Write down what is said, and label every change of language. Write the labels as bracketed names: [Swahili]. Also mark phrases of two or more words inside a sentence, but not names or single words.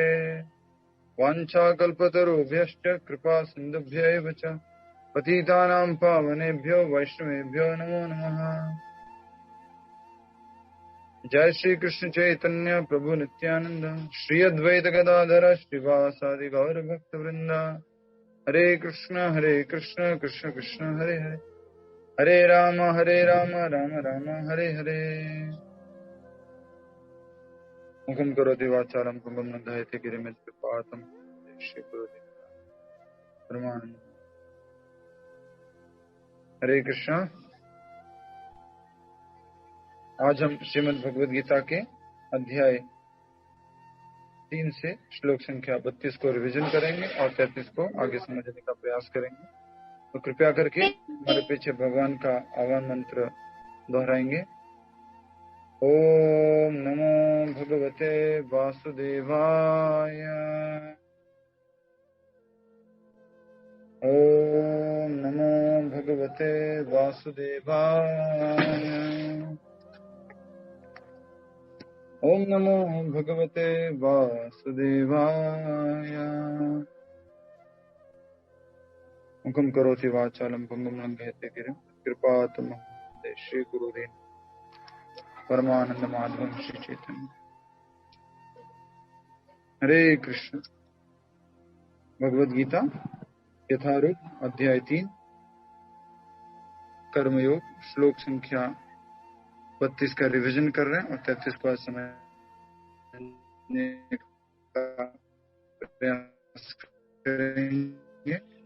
[Sanskrit] वाञ्छाकल्पतरुभ्यश्च कृपा सिन्धुभ्यैव च पतितानां पावनेभ्यो वैष्णवेभ्यो नमो नमः। जय श्री कृष्ण चैतन्य प्रभु नित्यानंद श्री अद्वैत गदाधर श्रीवासादि गौर भक्त वृंदा। हरे कृष्ण कृष्ण कृष्ण हरे हरे हरे राम राम राम हरे हरे। मुखं करोति वाचालं कुंभं नधायते गिरिमित्पातं श्री गुरुदेव परमानंद। हरे कृष्ण। [Hindi] आज हम श्रीमद् भगवद गीता के अध्याय 3 से श्लोक संख्या 32 को रिवीजन करेंगे और 33 को आगे समझने का प्रयास करेंगे। तो कृपया करके हमारे पीछे भगवान का आह्वान मंत्र दोहराएंगे। [Sanskrit] ओम नमो भगवते वासुदेवाय। ओम नमो भगवते वासुदेवाय। ओम नमो भगवते वासुदेवाय। मुखं करोति वाचालं पंगुं लंघयते गिरिं कृपातमहं श्री गुरुदेव परमानंद माधवं श्री चैतन्य। हरे कृष्ण। [Hindi] भगवद गीता यथारूप अध्याय 3 कर्मयोग श्लोक संख्या 32 का रिवीजन कर रहे हैं और 33 को आज समझने का प्रयास करेंगे।